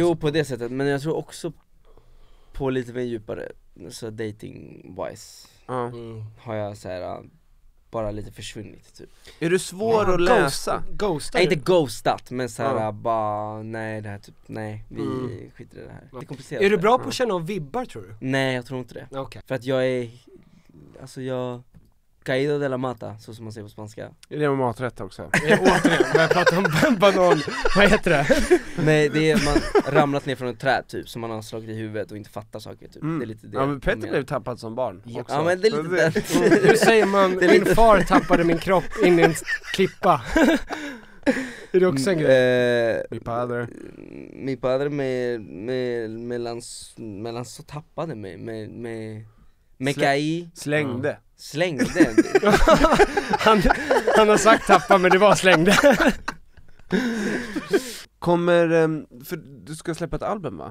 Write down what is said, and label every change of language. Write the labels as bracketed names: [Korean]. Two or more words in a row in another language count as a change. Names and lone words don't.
[Swedish] Jo, på det sättet, men jag tror också på lite mer djupare, så dating-wise har jag så här bara lite försvunnit typ. Är du svår att läsa? Ghostar? Inte ghostat, men så här bara nej, det här typ, nej, vi skiter i det här. Det är komplicerat. Är du bra på att känna av vibbar, tror du? Nej, jag tror inte det. Okay. För att jag är, alltså jag [Spanish] caído de la mata, [Swedish] så som man säger på spanska. Det är maträtt också. Återigen, jag pratar om banan, vad heter det? Nej, det är man ramlat ner från ett träd typ, som man har slagit i huvudet och inte fattar saker typ. Det är lite det. Ja, men Petter blev tappad som barn också. Ja, men det är lite det. Hur säger man, min far tappade min kropp in i en klippa. Är det också en grej? [Spanish] Mi padre [Swedish] mellan så tappade mig med caí. Slängde. han har sagt tappa, men det var slängde. Kommer, för du ska släppa ett album, va?